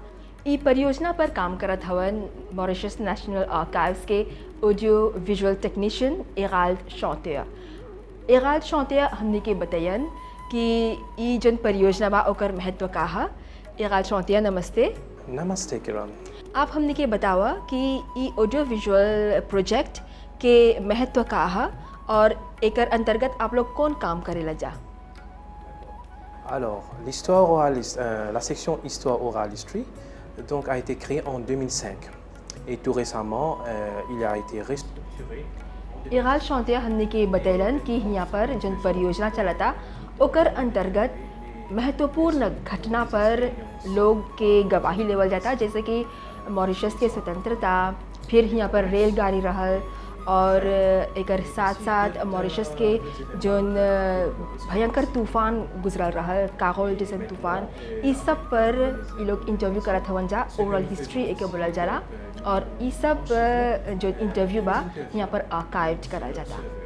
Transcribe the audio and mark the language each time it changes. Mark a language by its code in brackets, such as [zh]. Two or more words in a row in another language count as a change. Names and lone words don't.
[bho] ई परियोजना पर काम करत हवन मॉरिशस नेशनल आर्काइव्स के [en] audio visual technician [bho] एगाल्ड शॉन्टिया हमने के बतायन कि ई जन परियोजना बा ओकर महत्व का है। एगाल्ड शॉन्टिया नमस्ते। नमस्ते किरण। आप हमने के बतावा कि ई [en] audio visual project [bho] के महत्व का है और एकर अंतर्गत आप लोग कौन काम करेला जा। [fr] Alors, l'histoire orale, la section Histoire orale history donc, a été créée en 2005 et tout récemment, il a été restructuré. [bho] एगाल्ड शॉन्टिया हमने के बतैलन कि यहाँ पर जन परियोजना चलता ओकर अंतर्गत महत्वपूर्ण घटना पर लोग के गवाही लेवल जाता, जैसे कि मॉरिशस के स्वतंत्रता, फिर यहाँ पर रेलगाड़ी रहल और एकर साथ साथ मॉरिशस के जोन भयंकर तूफ़ान गुजरल रहल कागोल जैसन तूफ़ान, इस सब पर ये लोग इंटरव्यू करत हवन जा, [en] oral history [bho] एके बोलल जाला और ये सब जो इंटरव्यू बा यहाँ पर आर्काइव करल जाता।